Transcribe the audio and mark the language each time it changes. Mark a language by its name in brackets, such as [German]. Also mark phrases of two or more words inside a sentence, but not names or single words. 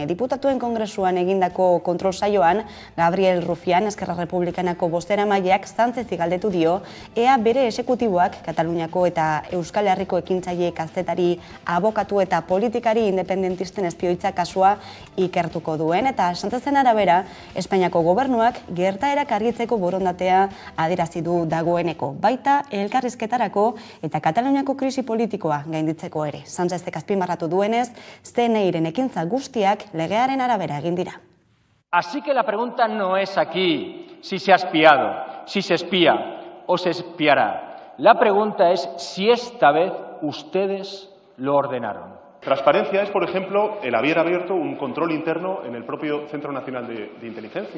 [Basque] Diputatuen Kongresuan egindako kontrol saioan Gabriel Rufián, Esquerra Republikanako bozeramaileak Sánchezi galdetu dio ea bere esekutiboak Kataluniako eta Euskal Herriko ekintzaile kazetari, abokatu eta politikari independentisten espioitza kasua ikertuko duen, eta Sánchezen arabera Espainiako gobernuak gertaerak argitzeko borondatea adierazi du dagoeneko, baita elkarrizketarako eta Kataluniako krisi politikoa gainditzeko ere. Sánchezek azpimarratu duenez, CNIren ekintza guztiak legearen arabera egin dira. [Spanish] Así que la pregunta no es aquí si se ha espiado, si se espía o se espiará. La pregunta es si esta vez ustedes lo ordenaron. Transparencia es, por ejemplo, el haber abierto un control interno en el propio Centro Nacional de Inteligencia.